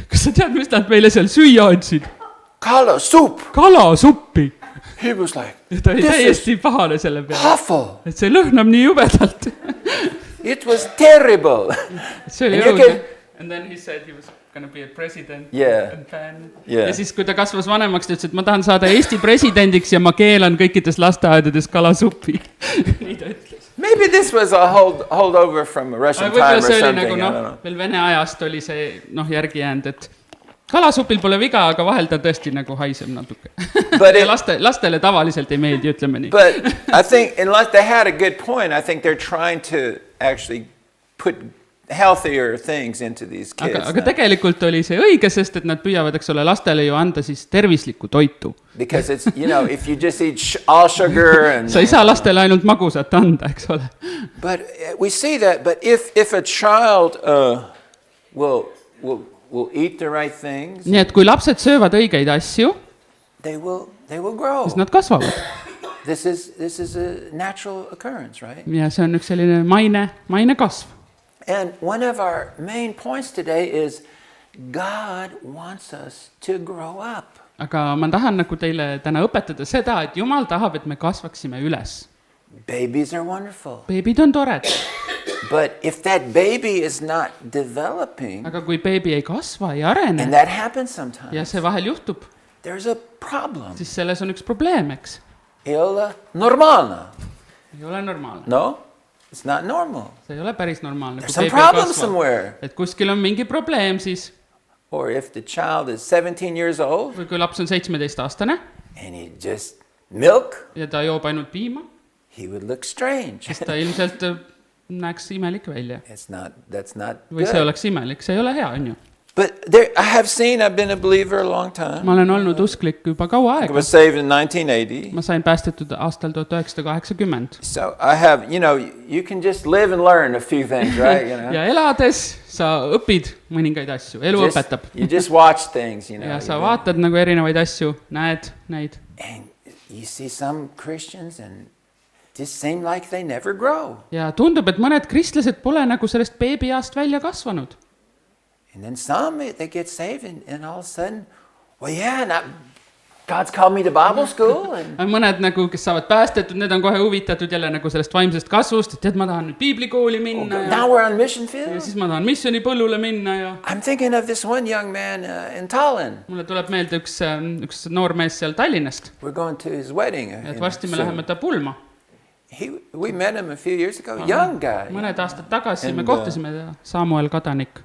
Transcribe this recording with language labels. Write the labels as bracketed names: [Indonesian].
[Estonian] Kas sa tead, mis nad meile seal süüa andsid? Kalasuppi. [English] He was like, [Estonian] ja ta oli täiesti pahane selle peale. [English] Awful. [Estonian] Et see lõhnab nii jubedalt. [English] It was terrible. [Estonian] See oli õudne. [English] And then he said he was gonna be a president. Yeah. [Estonian] Ja siis, kui ta kasvas vanemaks, ta ütles, et ma tahan saada Eesti presidendiks ja ma keelan kõikides lasteaedades kalasuppi. Nii ta ütles. [English] Maybe this was a holdover from Russian time or something. [Estonian] Nagu, veel Vene ajast oli see järgi jäänud, et kalasupil pole viga, aga vahel ta tõesti nagu haiseb natuke. Ja lastele tavaliselt ei meeldi, ütleme nii. [English] But I think, unless they had a good point, I think they're trying to actually put healthier things into these kids. [Estonian] Aga tegelikult oli see õige, sest et nad püüavad, eks ole, lastele ju anda siis tervislikku toitu. [English] Because it's, if you just eat all sugar and... [Estonian] Sa ei saa lastele ainult magusat anda, eks ole. [English] But we see that, but if a child will eat the right things... [Estonian] Nii et kui lapsed söövad õigeid asju, [English] they will grow. [Estonian] Siis nad kasvavad. [English] This is a natural occurrence, right? [Estonian] Ja see on üks selline maine kasv. [English] And one of our main points today is God wants us to grow up. [Estonian] Aga ma tahan nagu teile täna õpetada seda, et Jumal tahab, et me kasvaksime üles. [English] Babies are wonderful. [Estonian] Beebid on tored. [English] But if that baby is not developing, [Estonian] aga kui beebi ei kasva, ei arene, [English] and that happens sometimes, [Estonian] ja see vahel juhtub, [English] there's a problem. [Estonian] Siis selles on üks probleem, eks? Ei ole normaalne. Ei ole normaalne. [English] No? It's not normal. [Estonian] See ei ole päris normaalne. [English] There's some problem somewhere. [Estonian] Et kuskil on mingi probleem siis. [English] Or if the child is 17 years old. [Estonian] Või kui laps on 17-aastane. [English] And he just milk. [Estonian] Ja ta joob ainult piima. [English] He would look strange. [Estonian] Siis ta ilmselt näeks imelik välja. [English] That's not good. [Estonian] Või see oleks imelik. See ei ole hea, on ju. [English] But I've been a believer a long time. [Estonian] Ma olen olnud usklik juba kaua aega. [English] I was saved in 1980. [Estonian] Ma sain päästetud aastal 1980. [English] So I have, you can just live and learn a few things, right? [Estonian] Ja elades sa õpid mõningaid asju. Elu õpetab. [English] You just watch things, [Estonian] Ja sa vaatad nagu erinevaid asju, näed neid. [English] And you see some Christians and just seem like they never grow. [Estonian] Ja tundub, et mõned kristlased pole nagu sellest beebiaast välja kasvanud. [English] And then some, they get saved and all of a sudden, well, yeah, God's called me to Bible school. [Estonian] Mõned nagu, kes saavad päästetud, need on kohe huvitatud jälle nagu sellest vaimsest kasvust, et tead, ma tahan nüüd piiblikooli minna. [English] Now we're on mission field. [Estonian] Ja siis ma tahan missionipõllule minna. Ja [English] I'm thinking of this one young man in Tallinn. [Estonian] Mulle tuleb meelde üks noor mees seal Tallinnast. [English] We're going to his wedding. [Estonian] Et varsti me läheme ta pulma. [English] We met him a few years ago, young guy. [Estonian] Mõned aastad tagasi me kohtasime Samuel Kadanik.